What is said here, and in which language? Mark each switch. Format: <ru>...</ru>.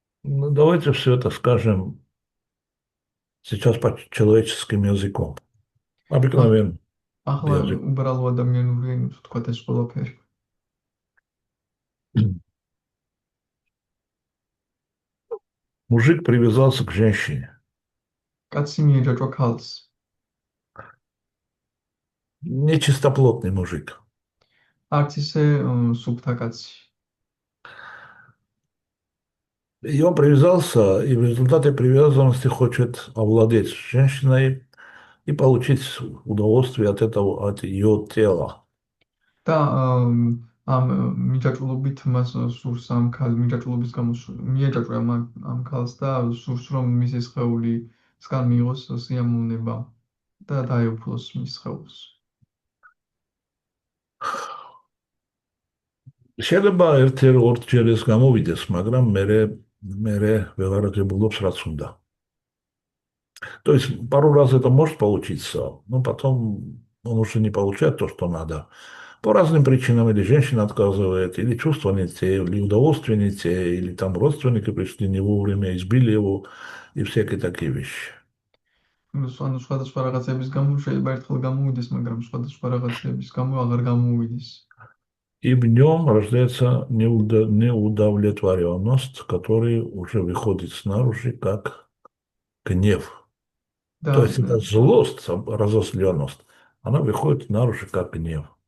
<ru>Ну, давайте все это скажем сейчас по-человеческим языком. Обыкновенным</ru> <ka>ახლა</ka> <ru>языком.</ru> <ka>უბრალო ადამიანური ენით ვთქვათ ეს ყველაფერი.</ka> <ru>Мужик привязался к женщине.</ru> <ka>კაცი მიეჯაჭვა ქალს.</ka> <ru>Нечистоплотный мужик.</ru> <ka>არც ისე სუფთა კაცი.</ka> <ru>И он привязался, и в результате привязанности хочет овладеть женщиной и получить удовольствие от этого, от ее тела.</ru> <ka>და ამ მიჯაჭვობით მას სურს ამ მიჯაჭვობის გამო მიეჯაჭვა ამ ქალს და სურს რომ მისი სხეულისგან მიიღოს სიამოვნება და დაეუფლოს მის სხეულს. შეიძლება ერთ-ორჯერ ეს გამოვიდეს, მაგრამ მე ვეღარ ღებულობს რაც უნდა.</ka> <ru>То есть пару раз это может получиться, но потом он уже не получает то, что надо. По разным причинам, или женщина отказывает, или чувства не те, или удовольствия не те, или там родственники пришли не вовремя, избили его, и всякие такие вещи.</ru> <ka>ანუ სხვადასხვა რაღაცების გამო შეიძლება ერთხელ გამოვიდეს, მაგრამ სხვადასხვა რაღაცების გამო აღარ გამოვიდეს.</ka> <ru>И в нем рождается неудовлетворенность, которая уже выходит снаружи как гнев. То есть это злость, разозленность, она выходит наружу как гнев.</ru>